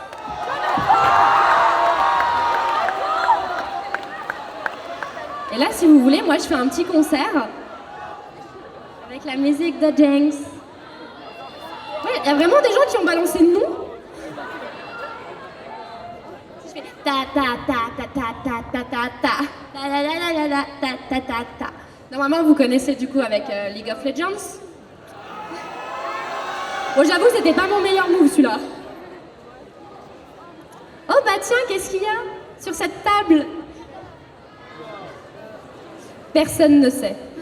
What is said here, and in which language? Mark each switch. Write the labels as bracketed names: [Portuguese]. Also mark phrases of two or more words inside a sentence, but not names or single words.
[French] Et là, si vous voulez, moi je fais un petit concert avec la musique de Jinx. Ouais, il y a vraiment des gens qui ont balancé le nom. Si je fais ta ta ta ta ta ta ta ta ta ta la la la la ta ta ta ta. Normalement, vous connaissez du coup avec League of Legends. Bon, j'avoue, c'était pas mon meilleur move celui-là. Oh bah tiens, qu'est-ce qu'il y a sur cette table? Personne ne sait.